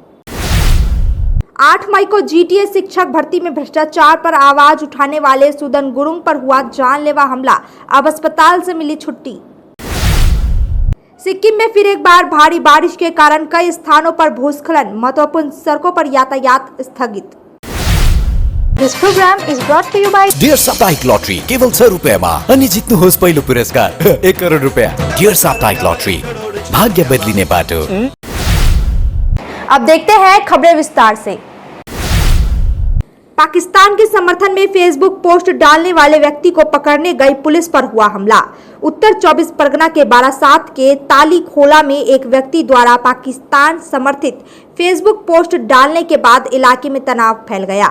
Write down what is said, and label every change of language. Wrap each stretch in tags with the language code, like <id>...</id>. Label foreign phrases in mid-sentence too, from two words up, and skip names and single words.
<hi>8 मई को जीटीए शिक्षक भर्ती में भ्रष्टाचार पर आवाज उठाने वाले सुदन गुरुंग पर हुआ जानलेवा हमला, अब अस्पताल से मिली छुट्टी। सिक्किम में फिर एक बार भारी बारिश के कारण कई स्थानों पर भूस्खलन, महत्वपूर्ण सड़कों पर यातायात स्थगित।</hi> <en>This program is brought to you by</en> <ne>डियर साप्ताहिक लॉटरी केवल 100 रुपैयाँमा अनि जित्नुहोस् पहिलो पुरस्कार 1 करोड रुपैयाँ। डियर साप्ताहिक लॉटरी, भाग्य बदलिने बाटो।</ne> <hi>अब देखते हैं खबरें विस्तार से। पाकिस्तान के समर्थन में फेसबुक पोस्ट डालने वाले व्यक्ति को पकड़ने गई पुलिस पर हुआ हमला। उत्तर 24 परगना के बारासात के ताली खोला में एक व्यक्ति द्वारा पाकिस्तान समर्थित फेसबुक पोस्ट डालने के बाद इलाके में तनाव फैल गया।</hi>